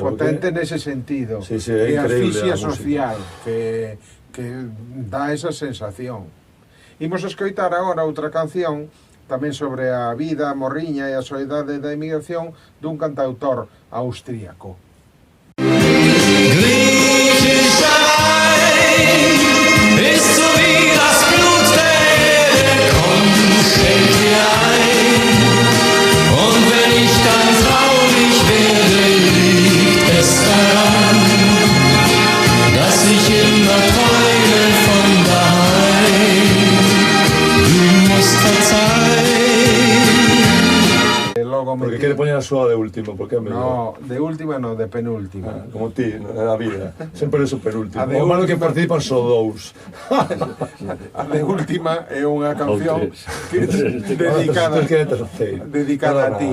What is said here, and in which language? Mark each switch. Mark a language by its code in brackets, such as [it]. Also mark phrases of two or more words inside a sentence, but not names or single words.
[gl] Potente nese sentido. Sí, é increíble. E asfixia social, que dá esa sensación. Imos escoitar agora outra canción, tamén sobre a vida, a morriña e a soledade da emigración, dun cantautor austríaco. [de] Ist so wie das Blut der Erde, komm, schenk mir ein. Und wenn ich dann traurig werde, liegt es daran, dass ich immer träume von daheim. Du musst verzeihen. [gl] Porque quere poñer a súa de último, porque é No, mellor. de última no, de penúltima. Como ti, na vida. Sempre é o penúltimo. O malo que participan só dous. A de última é unha canción dedicada a ti.